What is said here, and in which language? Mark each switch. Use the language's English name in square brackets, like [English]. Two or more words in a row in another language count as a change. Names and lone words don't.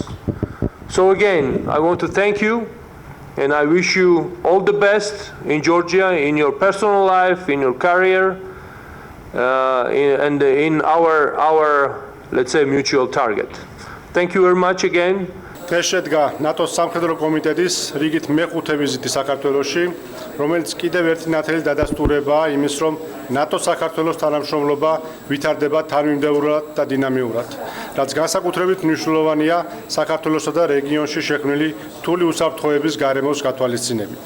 [English] So again, I want to thank you, and I wish you all the best in Georgia, in your personal life, in your career, and in our, let's say, mutual target. Thank you very much again. [Georgian] დღეს შედგა ნატოს სამხედრო კომიტეტის რიგით მეხუთე ვიზიტი საქართველოში, რომელიც კიდევ ერთი ნათელი დადასტურებაა იმის, რომ ნატო-საქართველოს თანამშრომლობა ვითარდება თანმიმდევრულად და დინამიურად, რაც განსაკუთრებით მნიშვნელოვანია საქართველოსა და რეგიონში შექმნილი რთული უსაფრთხოების გარემოს გათვალისწინებით.